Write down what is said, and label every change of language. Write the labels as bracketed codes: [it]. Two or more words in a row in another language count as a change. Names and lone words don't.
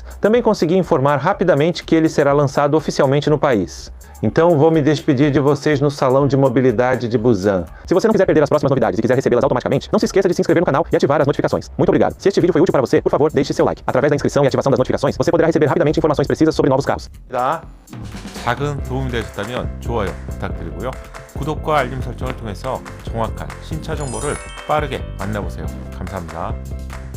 [pt] Também consegui informar rapidamente que ele será lançado oficialmente no país. Então vou me despedir de vocês no Salão de Mobilidade de Busan. Se você não quiser perder as próximas novidades e quiser recebê-las automaticamente, não se esqueça de se inscrever no canal e ativar as notificações. Muito obrigado. Se este vídeo foi útil para você, por favor, deixe seu like. Através da inscrição e ativação das notificações, você poderá receber rapidamente informações precisas sobre novos carros. [ko] 작은 도움이 되셨다면 좋아요 부탁드리고요. 구독과 알림 설정을 통해서 정확한 신차 정보를 빠르게 만나보세요. 감사합니다.